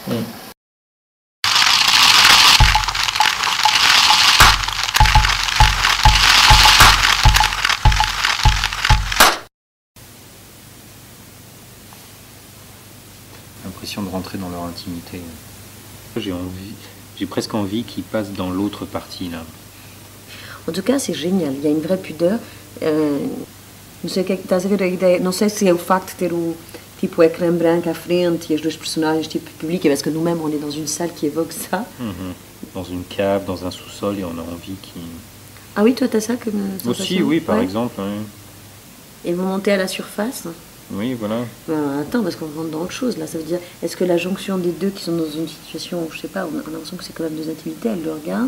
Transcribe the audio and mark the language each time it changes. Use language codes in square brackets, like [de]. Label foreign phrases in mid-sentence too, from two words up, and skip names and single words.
[fr] L'impression de rentrer dans leur intimité. J'ai presque envie qu'ils passent dans l'autre partie, là. En tout cas, c'est génial. Il y a une vraie pudeur. [pt] Não sei o que é que estás a ver a ideia. Não sei se é o facto de ter o tipo écran branco à frente e as duas personnagens tipo [fr] public, parce que nous-mêmes on est dans une salle qui évoque ça. Dans une cave, dans un sous-sol, et on a envie qu'ils... Ah oui, toi t'as ça comme sensation? Aussi, oui, par exemple. Oui. Et vous montez à la surface? Oui, voilà. Attends, parce qu'on rentre dans autre chose là. Ça veut dire, est-ce que la jonction des deux qui sont dans une situation, je sais pas, on a l'impression que c'est quand même deux intimités, elles le regardent.